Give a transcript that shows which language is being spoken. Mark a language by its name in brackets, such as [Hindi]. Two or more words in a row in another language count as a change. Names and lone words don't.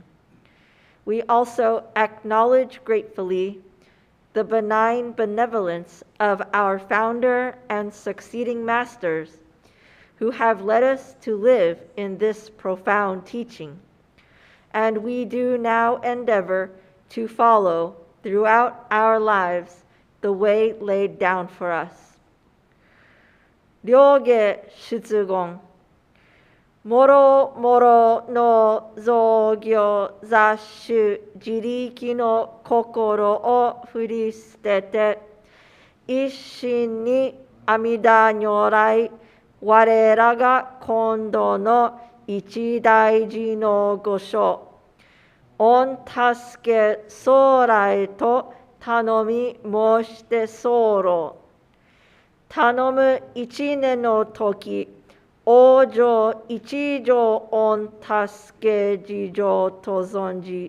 [English] We also acknowledge gratefully the benign benevolence of our founder and succeeding masters who have led us to live in this profound teaching. And we do now endeavor to follow throughout our lives the way laid down for us. [Japanese] Ryoge Shutsugon. もろもろの雑行雑修自力のこころをふりすてて一心に阿弥陀如来われらが今度の一大事の後生御たすけ候へとたのみまうして候ふたのむ一念のとき往生一定御たすけ治定と存じ.